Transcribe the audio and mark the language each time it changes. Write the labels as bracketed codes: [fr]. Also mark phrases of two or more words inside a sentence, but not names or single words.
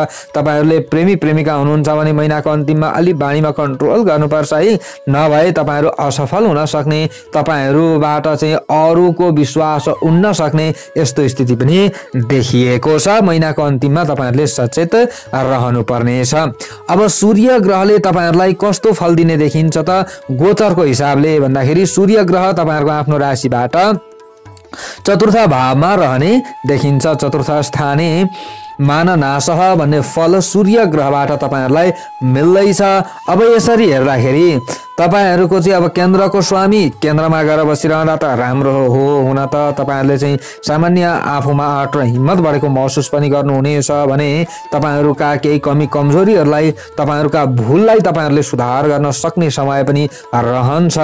[ne] तपाईहरूले प्रेमी प्रेमिका हुनुहुन्छ भने महिनाको अन्तिममा अलि बानीमा कन्ट्रोल गर्नुपर्छ है, नभए तपाईहरू असफल हुन सक्ने, तपाईहरूबाट चाहिँ अरूको विश्वास उड्न सक्ने यस्तो स्थिति पनि देखिएको छ। महिनाको अन्तिममा तपाईहरूले सचेत रहनु पर्ने। अब सूर्य ग्रहले तपाईहरूलाई कस्तो फल दिने देखिन्छ त गोचरको हिसाबले भन्दाखेरि सूर्य ग्रह तपाईहरूको आफ्नो राशिबाट चतुर्थ भावमा रहने देखिन्छ। [sa] चतुर्थ स्थाने माननाशः [ne] भन्ने फल सूर्य ग्रहबाट तपाईहरूलाई मिल्दैछ। अब यसरी हेर्दाखेरि तपाईहरूको चाहिँ अब केन्द्रको स्वामी केन्द्रमा गएर बसिरहँदा त राम्रो हो। हुन त तपाईहरूले चाहिँ सामान्य आफूमा आँट र हिम्मत बढेको महसुस पनि गर्नुहुनेछ भने तपाईहरूका केही कमी कमजोरीहरूलाई तपाईहरूका भुललाई तपाईहरूले सुधार गर्न सक्ने समय पनि रहन्छ।